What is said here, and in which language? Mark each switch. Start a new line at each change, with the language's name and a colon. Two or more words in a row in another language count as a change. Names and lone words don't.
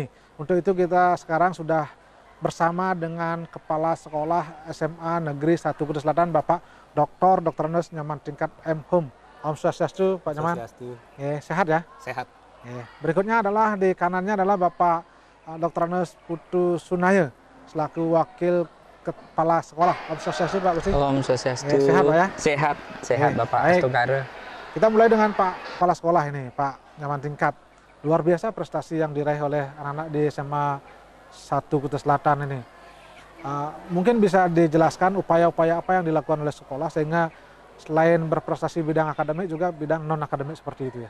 Indonesian: Untuk itu kita sekarang sudah bersama dengan Kepala Sekolah SMA Negeri 1 Kutai Selatan, Bapak Dr. Nus Nyaman Tingkat M. Hum.
Sanskrit: Om Swastiastu, Pak Nyaman.
Indonesian: Sehat ya? Sehat. Berikutnya adalah di kanannya adalah Bapak Dr. Nus Putu Sunaya selaku Wakil Kepala Sekolah.
Sanskrit: Om Swastiastu, Pak Gusti. Om Swastiastu.
Indonesian: Sehat Pak ya? Sehat Bapak Astugara. Kita mulai dengan Pak Kepala Sekolah ini, Pak Nyaman Tingkat. Luar biasa prestasi yang diraih oleh anak-anak di SMA 1 Kutai Selatan ini. Mungkin bisa dijelaskan upaya-upaya apa yang dilakukan oleh sekolah sehingga selain berprestasi bidang akademik juga bidang non-akademik seperti itu ya?